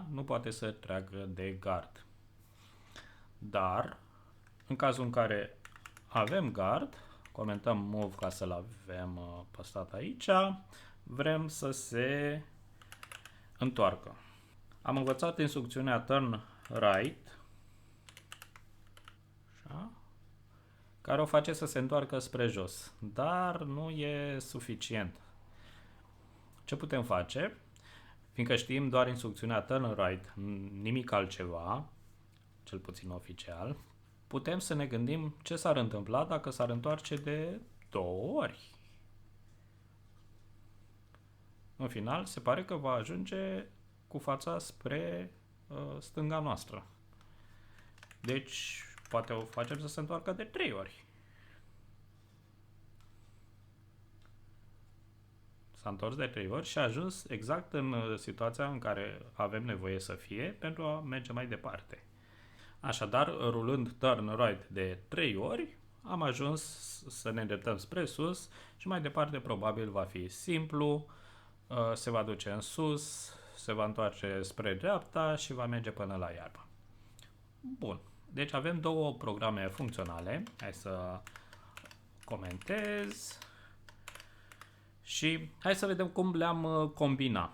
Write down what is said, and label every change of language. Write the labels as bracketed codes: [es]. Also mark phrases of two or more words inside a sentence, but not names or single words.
[ro] Nu poate să treacă de gard. Dar, în cazul în care avem gard, comentăm move ca să-l avem păstrat aici, vrem să se întoarcă. Am învățat instrucțiunea [en] turn right, [ro] care o face să se întoarcă spre jos, dar nu e suficient. Ce putem face? Fiindcă știm doar instrucțiunea [en] turn right, [ro] nimic altceva, cel puțin oficial, putem să ne gândim ce s-ar întâmpla dacă s-ar întoarce de 2 ori. În final, se pare că va ajunge cu fața spre stânga noastră. Deci, poate o facem să se întoarcă de 3 ori. S-a întors de 3 ori și a ajuns exact în situația în care avem nevoie să fie pentru a merge mai departe. Așadar, rulând [en] turn right [ro] de 3 ori, am ajuns să ne îndreptăm spre sus și mai departe probabil va fi simplu, se va duce în sus, se va întoarce spre dreapta și va merge până la iarbă. Bun. Deci avem două programe funcționale. Hai să comentez și hai să vedem cum le-am combina.